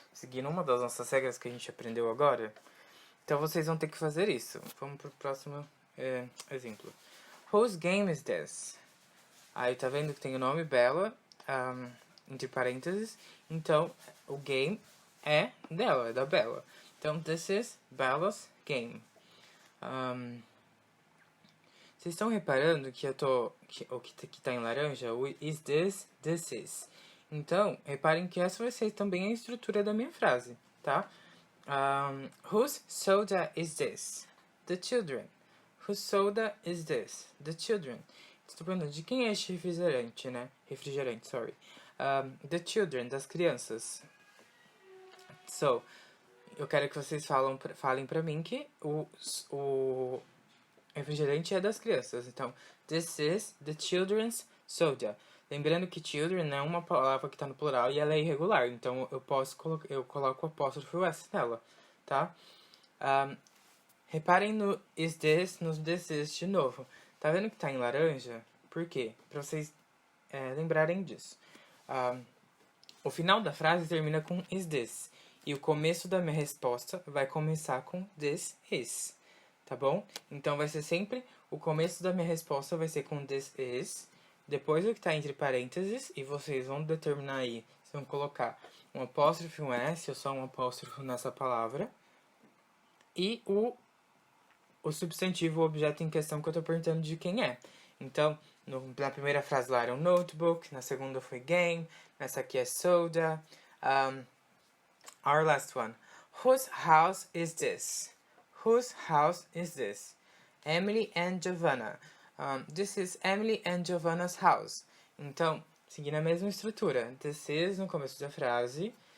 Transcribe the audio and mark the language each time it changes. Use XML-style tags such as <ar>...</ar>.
<pt>Seguindo uma das nossas regras que a gente aprendeu agora. Então vocês vão ter que fazer isso. Vamos pro próximo exemplo.</pt> <en>Whose game is this?</en> <pt>Aí tá vendo que tem o nome Bella, entre parênteses. Então o game é dela, é da Bella.</pt> <en>Então this is Bella's game.</en> <pt>Vocês estão reparando que o que tá em laranja, o is this, this is. Então, reparem que essa vai ser também a estrutura da minha frase, tá?</pt> <en>Whose soda is this? The children. Whose soda is this? The children.</en> <pt>Estou perguntando de quem é este refrigerante, né? Refrigerante, sorry.</pt> <en>The children,</en> <pt>das crianças. So, eu quero que vocês falem pra mim que o refrigerante é das crianças.</pt> <en>Então, this is the children's soda.</en> <pt>Lembrando que children é uma palavra que está no plural e ela é irregular. Então, eu coloco o apóstrofo S nela, tá? Reparem no is this, no this is de novo. Tá vendo que tá em laranja? Por quê? Pra vocês lembrarem disso. O final da frase termina com is this. E o começo da minha resposta vai começar com this is. Tá bom? Então, vai ser sempre... O começo da minha resposta vai ser com this is. Depois o que tá entre parênteses. E vocês vão determinar aí Vocês vão colocar um apóstrofo e um S, ou só um apóstrofo nessa palavra. E o substantivo, o objeto em questão que eu tô perguntando de quem é. Então, na primeira frase lá era um notebook, na segunda foi game, nessa aqui é soda.</pt> <en>Our last one. Whose house is this? Whose house is this? Emily and Giovanna. This is Emily and Giovanna's house.</en> <pt>Então, seguindo a mesma estrutura. This is no começo da frase.</pt>